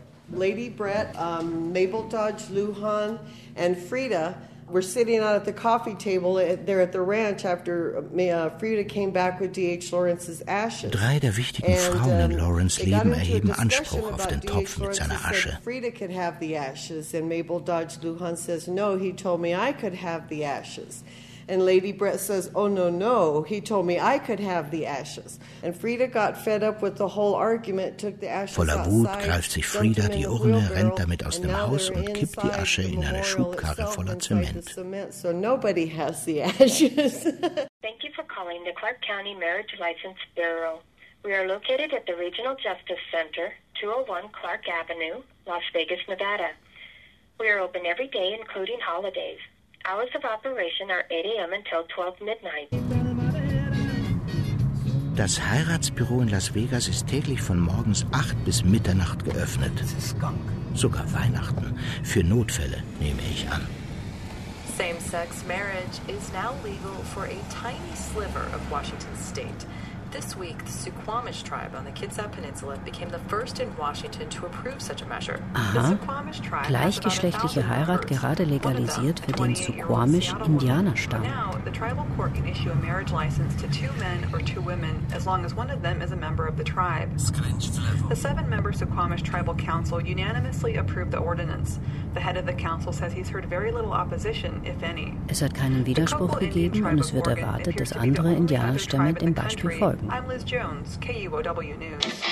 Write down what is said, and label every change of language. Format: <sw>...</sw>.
<en>Lady Brett, Mabel Dodge, Lujan and Frieda were sitting out at the coffee table there at the ranch after Frieda came back with D.H. Lawrence's ashes.</en> <de>Drei der wichtigen Frauen in Lawrence' Leben erheben Anspruch auf den Topf mit seiner Asche.</de> <en>Frieda could have the ashes and Mabel Dodge, Lujan says, no, he told me I could have the ashes. And Lady Brett says, oh, no, no, he told me I could have the ashes. And Frieda got fed up with the whole argument, took the ashes outside.</en> <de>Voller Wut greift sich Frieda die Urne, rennt damit aus dem Haus und kippt die Asche in eine Schubkarre voller Zement.</de> <en>So nobody has the ashes. Thank you for calling the Clark County Marriage License Bureau. We are located at the Regional Justice Center, 201 Clark Avenue, Las Vegas, Nevada. We are open every day, including holidays. Hours of operation are 8 a.m. until 12 midnight.</en> <de>Das Heiratsbüro in Las Vegas ist täglich von morgens 8 bis Mitternacht geöffnet. Sogar Weihnachten. Für Notfälle, nehme ich an.</de> <en>Same-sex marriage is now legal for a tiny sliver of Washington State. This week, the Suquamish tribe on the Kitsap Peninsula became the first in Washington to approve such a measure.</en> <de>Aha, gleichgeschlechtliche Heirat gerade legalisiert für den Suquamish-Indianerstamm.</de> <en>Now, the tribal court can issue a marriage license to two men or two women, as long as one of them is a member of the tribe. The seven-member Suquamish tribal council unanimously approved the ordinance. The head of the council says he's heard very little opposition, if any.</en> <de>Es hat keinen Widerspruch gegeben und es wird erwartet, dass andere Indianerstämme dem Beispiel folgen.</de> <en>I'm Liz Jones, KUOW News.</en>